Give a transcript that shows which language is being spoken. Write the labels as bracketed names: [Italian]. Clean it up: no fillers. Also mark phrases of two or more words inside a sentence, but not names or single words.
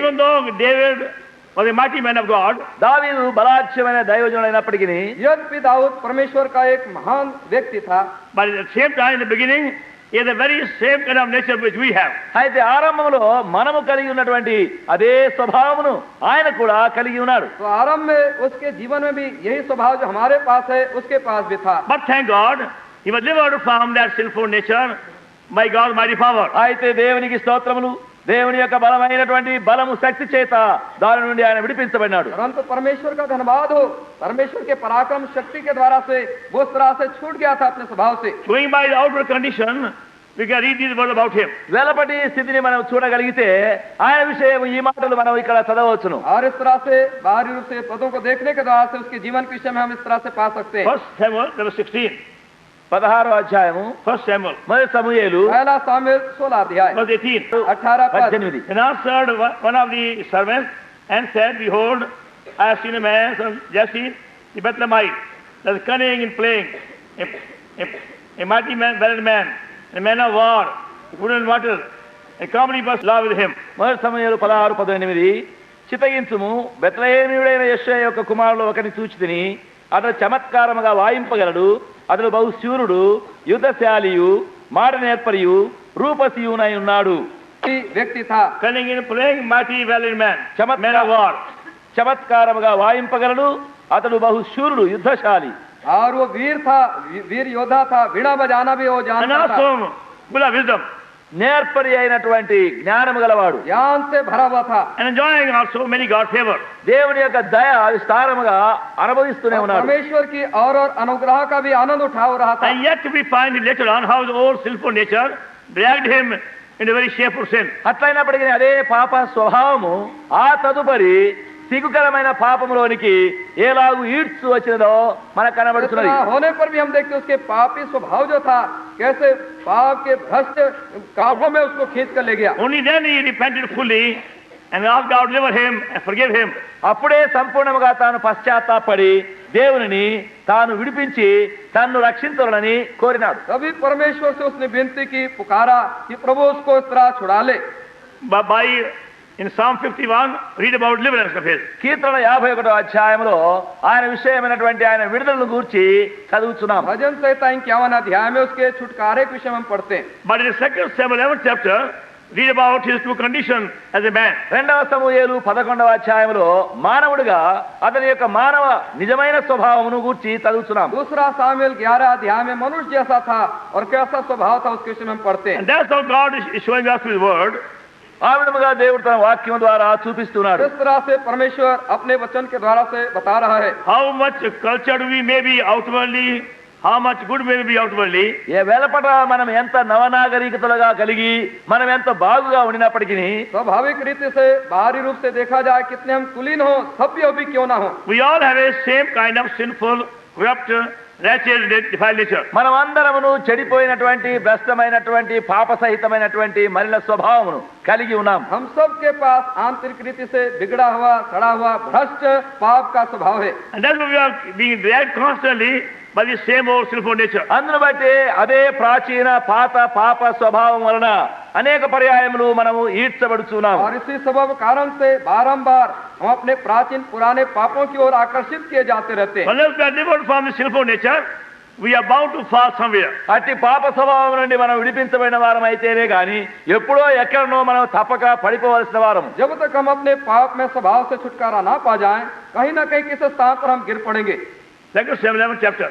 [English] Even though David was a mighty man of God, [Telugu] దావీదు బలాఢ్యమైన దైవజనుడైనప్పటికీ [Hindi] यद्यपि दाऊद परमेश्वर का एक महान व्यक्ति था, [English] but at the same time in the beginning, he has the very same kind of nature which we have. [Telugu] అయితే ఆరంభంలో మనము కలిగి ఉన్నటువంటి అదే స్వభావమును ఆయన కూడా కలిగి ఉన్నాడు. [Hindi] तो आरंभ में उसके जीवन में भी यही स्वभाव जो हमारे पास है उसके पास भी था। [English] But thank God, he was delivered from that sinful nature by God's mighty power. [Telugu] అయితే దేవునికి స్తోత్రములు, దేవుని యొక్క బలమైనటువంటి బలము శక్తి చేత దాని నుండి ఆయన విడిపించబడినాడు. [Hindi] परंतु परमेश्वर का धन्यवाद हो, परमेश्वर के पराक्रम शक्ति के द्वारा से वो उस तरह से छूट गया था अपने स्वभाव से। [English] Going by the outward condition, we can read these words about him. [Telugu] వెలపటి స్థితిని మనం చూడగలిగితే ఆయన విషయం ఈ మాటలు మనం ఇక్కడ చదవచ్చును. [Hindi] और इस तरह से बाहरी रूप से पदों को देखने के द्वारा से उसके जीवन के विषय में हम इस तरह से पा सकते हैं। [English] 1 Samuel chapter 16. [Telugu] 16వ అధ్యాయము [English] 1 Samuel, [Telugu] మొదటి సమూయేలు [Hindi] पहला सामुएल 16 अध्याय [English] verse 18. [Hindi] 18 पद। 18. [English] And answered one of the servants and said, Behold, I have seen a man from Jesse the Bethlehemite, that is cunning in playing, a mighty man, valiant man, a man of war, good in water, and comedy must law with him. [Telugu] మొదటి సమూయేలు 16:18 చితగించుము, బెత్లెహేమీయుడైన యెషయా యొక్క కుమారులు ఒకరిని చూచితిని, అతడు చమత్కారముగా వాయింపగలడు, అతడు బహుశూరుడు, యుద్ధశాలియు, మాట నేర్పరియు, రూపసియునై ఉన్నాడు. [Hindi] तेजस्वी व्यक्ति था। [English] cunning in playing, mighty valiant man, [Telugu] Chamat- [English] man of war. [Telugu] చమత్కారముగా వాయింపగలడు, అతడు బహుశూరుడు, యుద్ధశాలి. [Hindi] और वो वीर था, वीर योद्धा था, वीणा बजाना भी वो [English] And [Hindi] जानता था, [English] also full of wisdom. [Telugu] నేర్పరి అయినటువంటి జ్ఞానము గలవాడు, [Hindi] ज्ञान से भरा हुआ था। [English] And enjoying also many God's favor. [Telugu] దేవుని యొక్క దయ విస్తారముగా అనుభవిస్తూనే [Hindi] और [Telugu] ఉన్నాడు. [Hindi] परमेश्वर की और अनुग्रह का भी आनंद उठा रहा था। [English] And yet we find later on how his old sinful nature dragged him into very shameful sin. [Telugu] అట్లయినప్పటికీ అదే పాప స్వభావము ఆ తదుపరి సిగ్గుకరమైన పాపములోనికి ఎలాగూ ఈడ్చు వచ్చినదో మనకు కనబడుతున్నది. [Hindi] इतना होने पर भी हम देखते उसके पापी स्वभाव जो था, कैसे पाप के भ्रष्ट कांटों में उसको खींच कर ले गया। [English] Only then he repented fully and asked God to deliver him and forgive him. [Telugu] అప్పుడే సంపూర్ణముగా తాను పశ్చాత్తాపడి దేవునిని తాను విడిపించి తన్ను రక్షించాలని కోరినాడు. [Hindi] तभी परमेश्वर से उसने विनती की, पुकारा कि प्रभु उसको इस तरह छुड़ा ले। [English] By in Psalm 51, read about deliverance of his. [Telugu] కీర్తన 51వ అధ్యాయంలో ఆయన విషయమైనటువంటి ఆయన విడుదలను గూర్చి చదువుతున్నాం. [Hindi] भजन संहिता 51 अध्याय में उसके छुटकारे के विषय में हम पढ़ते हैं। [English] But in 2 Samuel 11th chapter, read about his true condition as a man. [Telugu] 2వ సమూయేలు 11వ అధ్యాయంలో మానవుడిగా అతని యొక్క మానవ నిజమైన స్వభావమును గూర్చి చదువుతున్నాం. [Hindi] दूसरा सामुएल 11 अध्याय में मनुष्य जैसा था और कैसा स्वभाव था उसके विषय में हम पढ़ते हैं। [English] And that's how God is showing us through his word. [Telugu] ఆ విధముగా దేవుడు తన వాక్యం ద్వారా చూపిస్తున్నాడు. [Hindi] इस तरह से परमेश्वर अपने वचन के द्वारा से बता रहा है। [English] How much cultured we may be outwardly, how much good may we be outwardly. [Telugu] ఏ వెలపట మనం ఎంత నవనాగరికతలుగా కలిగి మనం ఎంత బాగుగా ఉండినప్పటికీ [Hindi] स्वाभाविक रीति से बाहरी रूप से देखा जाए कितने हम कुलीन हो, सभ्य भी क्यों ना हो, [English] We all have a same kind of sinful, corrupt, wretched, defiled nature. [Telugu] మనం అందరమును చెడిపోయినటువంటి భ్రష్టమైనటువంటి పాప సహితమైనటువంటి మలిన స్వభావమును కలిగి ఉన్నాం. [Hindi] हम सब के पास आंतरिक रीति से बिगड़ा हुआ, सड़ा हुआ, भ्रष्ट पाप का स्वभाव है। [English] And that's why we are being dragged constantly by the same old sinful nature. [Telugu] అందును బట్టి అదే ప్రాచీన పాత పాప స్వభావం వలన అనేక పర్యాయములు మనము ఈడ్చబడుచున్నాము. [Hindi] और इसी सबब कारण से बारंबार हम अपने प्राचीन पुराने पापों की ओर आकर्षित किए जाते रहते हैं। [English] Unless we are delivered from the sinful nature, we are bound to fall somewhere. [Telugu] అట్టి పాప స్వభావం నుండి మనం విడిపించబడిన వారం అయితేనే గాని ఎప్పుడో ఎక్కడనో మనం తప్పక పడిపోవలసిన వారము. [Hindi] जब तक हम अपने पाप में स्वभाव से छुटकारा ना पा जाएं, कहीं ना कहीं किसी स्थान पर हम गिर पड़ेंगे। [English] 2 Samuel 11th chapter,